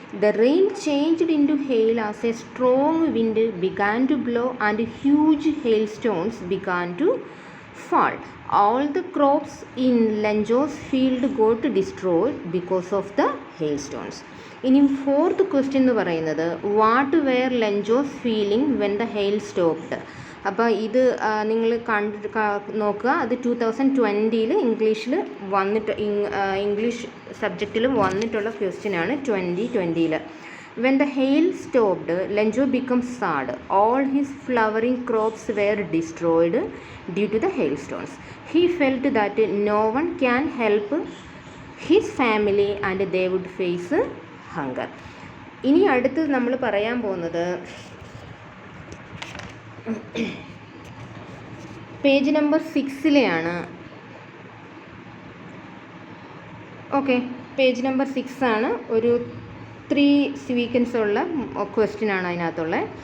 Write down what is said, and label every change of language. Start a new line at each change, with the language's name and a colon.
English: The rain changed into hail as a strong wind began to blow and huge hail stones began to fall. All the crops in Lenjo's field got destroyed because of the hailstones.
Malayalam: ഇനി fourth question എന്ന് പറയുന്നത്,
English: What were Lencho's feeling when the hail stopped?
Malayalam: അപ്പോൾ ഇത് നിങ്ങൾ നോക്കുക. അത് 2020 ഇംഗ്ലീഷിൽ വന്നിട്ട് ഇംഗ്ലീഷ് സബ്ജക്റ്റിൽ വന്നിട്ടുള്ള ക്വസ്റ്റ്യനാണ് 2020.
English: When the hail stopped, Lenjo became sad. All his flowering crops were destroyed due to the hailstones. He felt that no one can help his family and they would face hunger.
Malayalam: ഇനി അടുത്ത് നമ്മൾ പറയാൻ പോകുന്നത് page number 6 okay, page number 6 ആണ്. ഒരു 3 sequence ഉള്ള question ആണ് അതിനകത്തുള്ള.